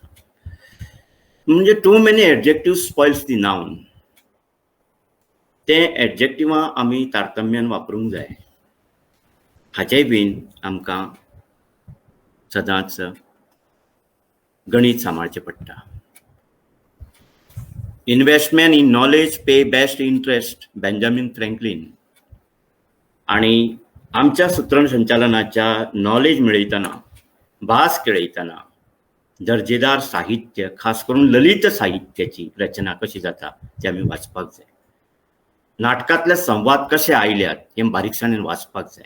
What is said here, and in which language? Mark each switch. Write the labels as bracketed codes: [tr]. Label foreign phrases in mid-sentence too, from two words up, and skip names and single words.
[en] म्हणजे too many adjectives spoils the noun. [kok] ते एडजेक्टिवां आमी तारतम्यान वापरूंक जाय. हाचेय बीन आमकां सदांच गणीत सांबाळचें पडटा. [en] investment in knowledge pays best interest, बेंजामिन फ्रँकलिन. [kok] आणि आमच्या सूत्रसंचालनाच्या नॉलेज मेळयतना, भास केळयतना दर्जेदार साहित्य, खास करून ललित साहित्याची रचना कशी जाता ती आमी वाचपाक जाय. नाटकांतले संवाद कशे आयल्यात हें बारीकसाणेन वाचपाक जाय.